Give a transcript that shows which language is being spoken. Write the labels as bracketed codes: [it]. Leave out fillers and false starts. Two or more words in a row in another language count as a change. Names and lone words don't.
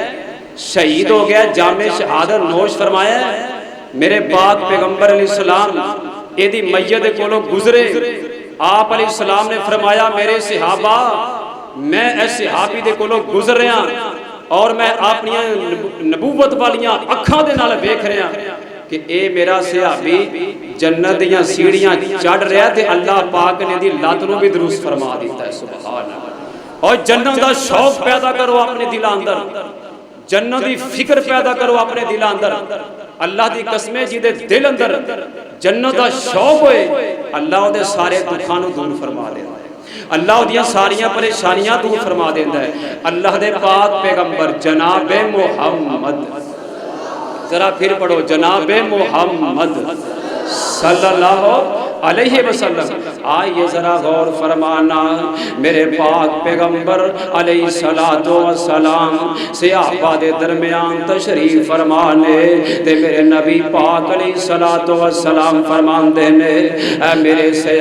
[pa] شہید ہو گیا جام شہادت نوش فرمایا میرے پاک پیغمبر [ar] علیہ السلام [pa] اے دی میت کولوں گزرے آپ [ar] علیہ السلام [pa] نے فرمایا میرے صحابہ میں اس صحابی دے کولوں گزر رہا اور میں اپنی نبوت والیاں اکھاں دے نال ویکھ رہا کہ اے میرا صحابی جنت دیاں سیڑھیاں چڑھ رہا تے اللہ پاک نے دی لات نوں بھی درست فرما دیتا ہے سبحان اللہ اور جنت دا شوق پیدا کرو اپنے دل اندر جنت دی فکر پیدا کرو اپنے دل اندر اللہ دی قسمیں جی دے دل اندر جنت دا شوق ہوئے اللہ دے سارے دکھاں نوں دور فرما دے اللہ دیاں ساریاں پریشانیاں دور فرما دیندہ ہے اللہ دے پاک پیغمبر جناب محمد ذرا پھر پڑھو جناب محمد [ar] صلی اللہ علیہ وسلم [pa] آئیے ذرا غور فرمانا میرے پاک پیغمبر [ar] علیہ السلام [pa] صحابہ دے درمیان تشریف فرمانے تے میرے نبی پاک [ar] علیہ السلام [pa] فرمان دینے اے میرے